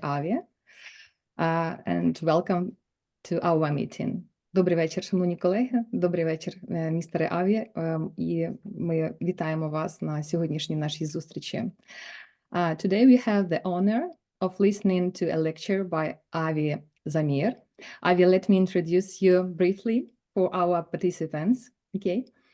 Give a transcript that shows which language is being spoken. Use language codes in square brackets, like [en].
[en] Аві, and welcome to our meeting. [uk] Добрий вечір, шановні колеги. Добрий вечір, містере Аві. І ми вітаємо вас на сьогоднішній нашій зустрічі. [en] Today we have the honor of listening to a lecture by Аві Замір. Аві, let me introduce you briefly for our participants. Okay.